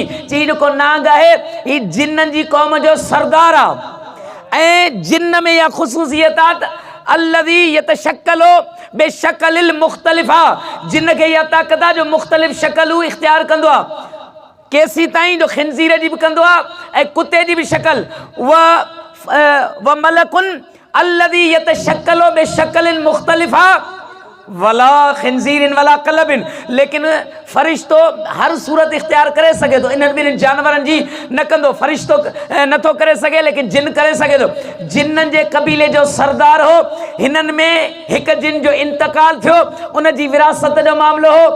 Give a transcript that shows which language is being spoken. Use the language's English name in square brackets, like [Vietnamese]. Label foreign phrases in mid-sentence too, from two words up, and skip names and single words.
[Sindhi] चई जेको नाग आहे ही जिन्ननि जी क़ौम जो सरदार आहे ऐं जिन्न में इहा ख़ुसूसियत आहे त [Arabic] الذي يتشكل بالشكل المختلفة, [Sindhi] जिन खे इहा ताक़त आहे जो मुख़्तलिफ़ शक्लूं इख़्तियार कंदो आहे। केसी ताईं जो खिंज़ीर जी बि कंदो आहे ऐं कुते जी बि शक्ल। [Arabic] وملك الذي يتشكل بشكل مختلفة ولا خنزير ولا كلب, [Sindhi] लेकिन फ़रिश्तो हर सूरत इख़्तियार करे सघे थो। इन्हनि ॿिन्हिनि जानवरनि जी न कंदो, फ़रिश्तो नथो करे सघे लेकिन जिन करे सघे थो। जिन्ननि जे क़बीले जो सरदार हो। हिननि में हिकु जिन जो इंतकाल थियो, उन जी विरासत जो मामिलो हो।